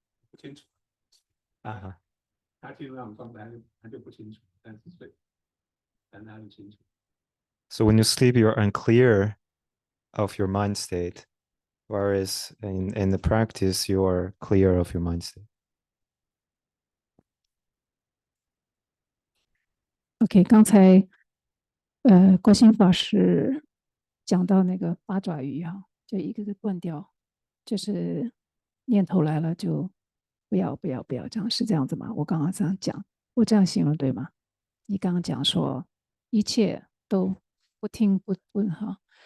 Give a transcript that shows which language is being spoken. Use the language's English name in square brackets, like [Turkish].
[Chinese] 不清楚啊，他进入那种状态，他就不清楚，但是睡，但他就清楚。 [English] So when you sleep, you're unclear of your mind state, whereas in the practice, you are clear of your mind state. [Chinese] OK，刚才国兴法师讲到那个八爪鱼哈，就一个个断掉，就是念头来了就不要不要不要这样，是这样子吗？我刚刚这样讲，我这样形容对吗？你刚刚讲说一切都不听不问哈。